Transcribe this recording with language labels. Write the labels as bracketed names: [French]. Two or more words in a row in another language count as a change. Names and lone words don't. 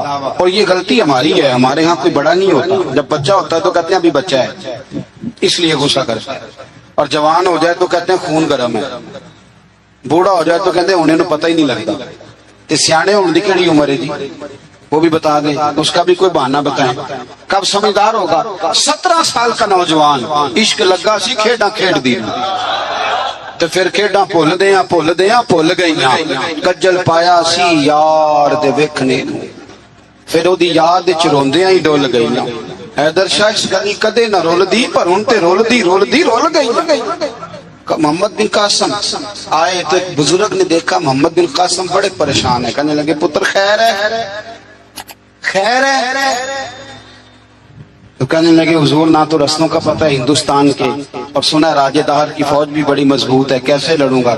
[Urdu] اور یہ غلطی ہماری ہے، ہمارے ہاں کوئی بڑا نہیں ہوتا، جب بچہ ہوتا ہے تو کہتے ہیں ابھی بچہ ہے، اس لیے غصہ کرتا ہے، اور جوان ہو جائے تو کہتے ہیں خون گرم ہے، بوڑھا ہو جائے تو کہتے ہیں انہیں پتہ ہی نہیں لگتا۔ [Punjabi] تے سیانے ہونے دی کیڑی عمر ہے جی، [Urdu] وہ بھی بتا دیں، اس کا بھی کوئی بہانہ بتائیں، کب سمجھدار ہوگا؟ 17 سال کا نوجوان، [Punjabi] عشق لگا سی، کھیڈاں کھیڈ دی، تو پھر کھیڈاں بھول گئیاں، کجل پایا سی یار دے ویکھنے نوں، پھر او دی یاد وچ روندیاں ہی ڈول گئیاں۔ حیدر شاہ اس گلی کدے نہ رول دی، پر ہن تے رول گئی۔ [Urdu] محمد بن قاسم آئے تو ایک بزرگ نے دیکھا محمد بن قاسم بڑے پریشان ہے، کہنے لگے [Punjabi] پتر خیر ہے؟ [Urdu] تو کہنے لگے حضور نہ تو رسموں کا پتہ ہے ہندوستان کے، اور سنا راجہ دہر کی فوج بھی بڑی مضبوط ہے، کیسے لڑوں گا؟